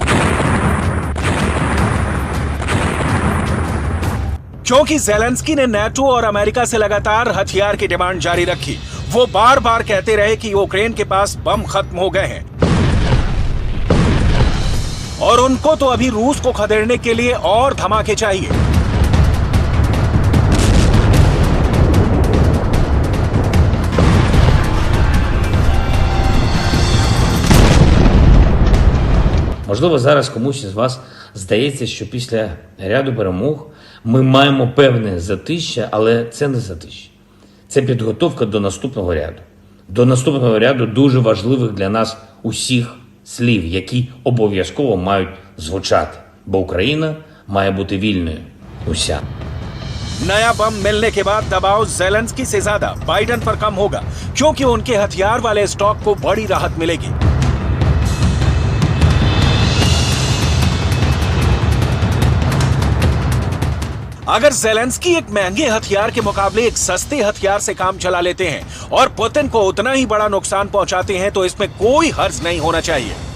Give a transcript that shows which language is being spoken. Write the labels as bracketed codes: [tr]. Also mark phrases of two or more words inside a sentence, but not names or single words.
[hi] क्योंकि ज़ेलेंस्की ने नाटो और अमेरिका से लगातार हथियार की डिमांड जारी रखी। वो बार बार कहते रहे कि यूक्रेन के पास बम खत्म हो गए हैं और उनको तो अभी रूस को खदेड़ने के लिए और धमाके चाहिए। [uk] Можливо, зараз комусь із вас здається, що після ряду перемог ми маємо певне затища, але це не затища. Це підготовка до наступного ряду. До наступного ряду дуже важливих для нас усіх слів, які обов'язково мають звучати. Бо Україна має бути вільною. Уся. [hi] नया बम मिलने के बाद दबाव ज़ेलेंस्की से ज्यादा बाइडेन पर कम होगा क्योंकि उनके हथियार वाले स्टॉक को बड़ी राहत मिलेगी। अगर ज़ेलेंस्की एक महंगे हथियार के मुकाबले एक सस्ते हथियार से काम चला लेते हैं और पुतिन को उतना ही बड़ा नुकसान पहुंचाते हैं तो इसमें कोई हर्ज नहीं होना चाहिए।